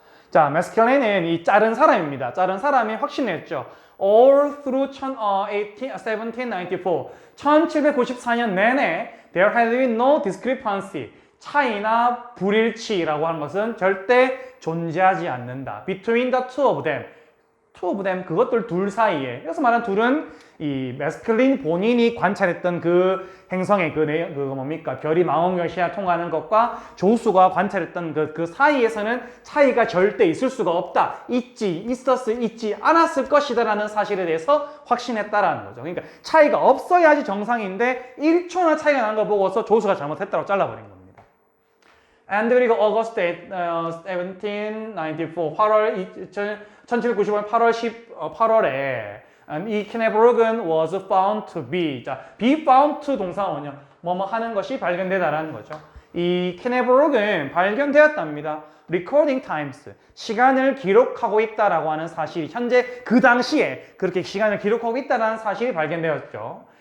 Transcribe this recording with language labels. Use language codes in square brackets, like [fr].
[ko] 자, 마스켈린은 이 자른 사람입니다. 자른 사람이 확신했죠. [en] All through 1794, [ko] 1794년 내내 [en] there had been no discrepancy, [ko] 차이나 불일치라고 하는 것은 절대 존재하지 않는다. [en] Between the two of them, [ko] 그것들 둘 사이에. 여기서 말하는 둘은 이 마스클린 본인이 관찰했던 그 행성의 그거 뭡니까? 별이 망원경 시야 통과하는 것과 조수가 관찰했던 그 사이에서는 차이가 절대 있을 수가 없다. 있지 않았을 것이다라는 사실에 대해서 확신했다라는 거죠. 그러니까 차이가 없어야지 정상인데 1초나 차이가 나는 걸 보고서 조수가 잘못했다고 잘라버린 겁니다. [en] And [ko] 그리고 [en] August 1794, [ko] 1795년 8월에 이 키네브록은 [en] was found to be. [ko] 자, [en] be found to [ko] 동사원이요. 뭐뭐 하는 것이 발견되다라는 거죠. 이 키네브록은 발견되었답니다. [en] recording times. [ko] 시간을 기록하고 있다라고 하는 사실이 현재 그 당시에 그렇게 시간을 기록하고 있다라는 사실이 발견되었죠.